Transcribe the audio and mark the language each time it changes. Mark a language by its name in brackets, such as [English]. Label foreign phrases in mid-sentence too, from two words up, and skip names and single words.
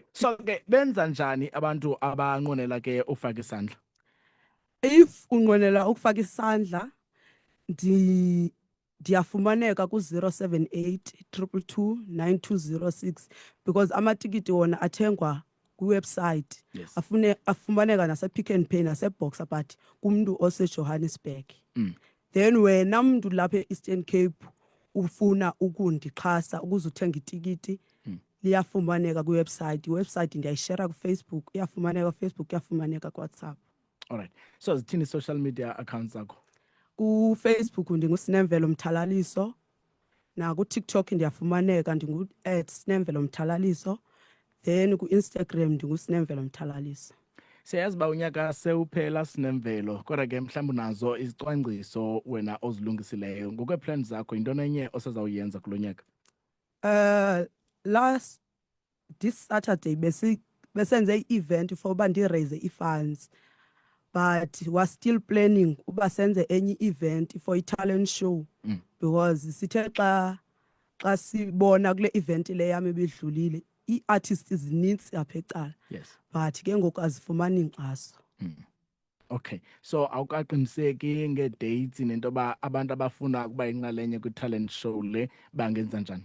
[Xhosa] So ke benza njani abantu abanqwenela ke ufaka isandla? If unqwenela ukufaka isandla ndiyafumaneka ku-078 222 9206 because amatikiti wona athengwa kwiwebsite. [English] Yes. [Xhosa] Afumaneka nase-Pick n Pay nase-Boxer but kumntu oseJohannesburg. Then wena mntu lapha e-Eastern Cape ufuna ukundixhasa ukuze uthenga itikiti liyafumaneka kwiwebsite. Iwebsite ndiyayishare kuFacebook, iyafumaneka kuFacebook, iyafumaneka kuWhatsApp. [English] All right. [Xhosa] So zithini [English] social media accounts [Xhosa] zakho? KuFacebook ndinguSinemvelo Mthalaliso. Na ku-TikTok ndiyafumaneka @Sinemvelo Mthalaliso. Then ku-Instagram ndinguSinemvelo Mthalaliso. Siyazi ba unyaka sewuphela Sinemvelo, kodwa ke mhlawumbe nazo izicwangciso wena ozilungisileyo. Ngokwe-plans zakho intoni enye osazawuyenza kulo nyaka? [English] This Saturday [Xhosa] besenze i-event for uba ndiraise i-funds. [English] But we're still planning [Xhosa] uba senze enye event for i-talent show because sithe xa sibona kule event le yami ebidlulile i-artists zininzi apha eCala. [English] Yes. [Xhosa] But ke ngoku azifumani inkxaso. [English] Okay. [Xhosa] So awukaqiniseki nge-dates nento ba abantu abafuna ukuba inxalenye kwi-talent show le bangenza njani?